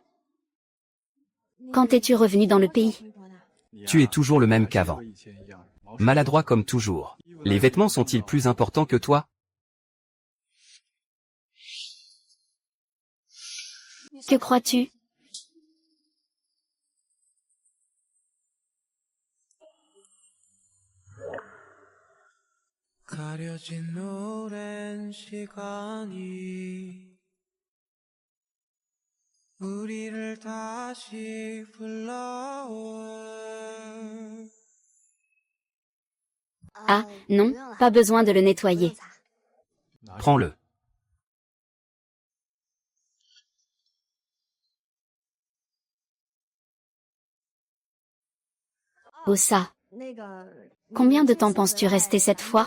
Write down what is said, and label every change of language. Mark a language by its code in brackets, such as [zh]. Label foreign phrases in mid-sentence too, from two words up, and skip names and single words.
[fr] Quand es-tu revenu dans le pays? Tu es toujours le même qu'avant. Maladroit comme toujours. Les vêtements sont-ils plus importants que toi? Que crois-tu? [ko] 가려진 오랜 시간이 우리를 다시 불러올. [fr] Ah, non, pas besoin de le nettoyer. Prends-le. Ossa. Combien de temps penses-tu rester cette fois?